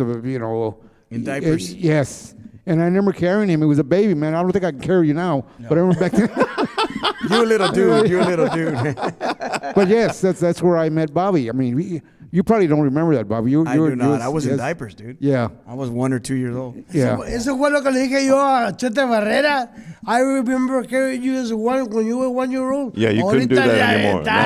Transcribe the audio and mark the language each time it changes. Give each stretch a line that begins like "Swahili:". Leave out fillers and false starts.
English: In diapers. Yes. And I remember carrying him. He was a baby, man. I don't think I can carry you now. No. But I remember back then. You a little dude. But yes, that's where I met Bobby. I mean, you probably don't remember that, Bobby. I do not. I was in diapers, dude. Yeah. I was 1 or 2 years old. Yeah.
Spanish: Eso fue lo que le dije yo a Chete Barrera.
English: I remember carrying you as when you were 1 year old. Yeah, you couldn't do that anymore.